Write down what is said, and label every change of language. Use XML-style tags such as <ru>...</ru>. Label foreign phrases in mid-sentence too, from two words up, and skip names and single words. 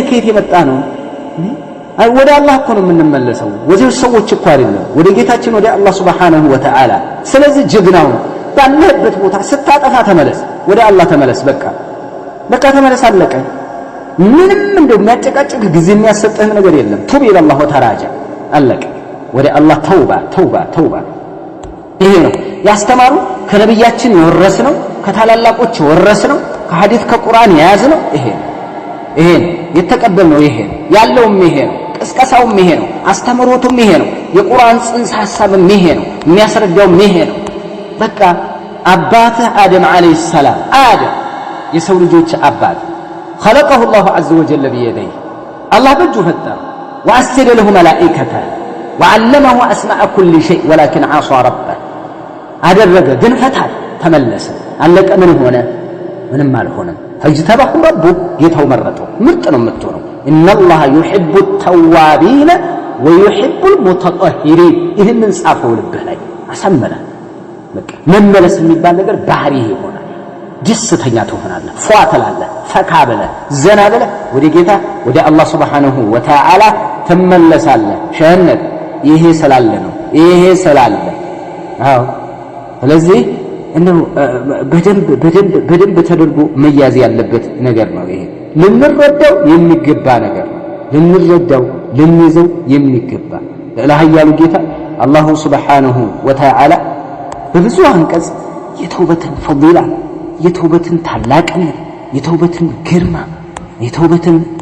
<am>ከየት የመጣ ነው አይ ወደ አላህ እኮ ነው የምንመለሰው ወደ ሰዎች እኮ አይደለም ወደ ጌታችን ወደ አላህ</am> <ar>سبحانه وتعالى</ar> <am>ስለዚህ ጀግናው ባለበት ቦታ ስታጠፋ ተመለስ ወደ አላህ ተመለስ በቃ ተመለስ አለቀ ምንም እንደው የሚያጨቃጭቅ ጊዜ የሚያሰጥህ ነገር የለም</am> <ar>تب إلى الله وتراجع</ar> <am>አለቀ ወደ አላህ ተውባ ይሄ ነው ያስተማሩ ከነብያችን የወረስነው ከታላላቆች የወረስነው ከሐዲስ ከቁርአን የያዝነው ይሄ የተቀበልነው ይሄ ያለውም ይሄ ነው ቅስቀሳውም ይሄ ነው አስተምሮቱም ይሄ ነው የቁርአን ጽንሰ ሐሳብም ይሄ ነው የሚያስረዳውም ይሄ ነው በቃ አባተ አደም</am> <ar>عليه السلام</ar> <am>አደም የሰው ልጆች አባት</am> <ar>خلقه الله عز وجل بيديه الله بجو فتر وأسجد له ملائكته وعلمه أسماء كل شيء ولكن عصى ربه</ar> <am>አደረገ ግን ፈታል ተመለሰ አለቀ ምን ሆነ ምንም አልሆነም</am> <ar>فاجتبه ربه</ar> <am>ጌታው መረጠው ምርጥ ነው የምትሆነው</am> <ar>ان الله يحب التوابين ويحب المتطهرين</ar> <am>ይሄንን ጻፈው ልብህ ላይ አሰመረ በቃ መመለስ የሚባል ነገር ባህሪ ይሆናል ደስተኛ ትሆናለህ ፏ ትላለህ ፈካ ብለህ ዘና ብለህ ወደ ጌታ ወደ አላህ</am> <ar>سبحانه وتعالى</ar> <am>ትመለሳለህ ሸህነት ይሄ ስላለ አዎ ስለዚህ እንዴ በደንብ ተደርጎ መያዝ ያለበት ነገር ነው ይሄ ልንረዳው የሚገባ ነገር ነው ልንረዳው ልንይዘው የሚገባ ለላህያሉ ጌታ አላህ</am> <ar>سبحانه وتعالى</ar> <am>በብዙ አንቀጽ የተውበትን ፈዲላ የተውበትን ታላቅነት የተውበትን ግርማ የተውበትን</am>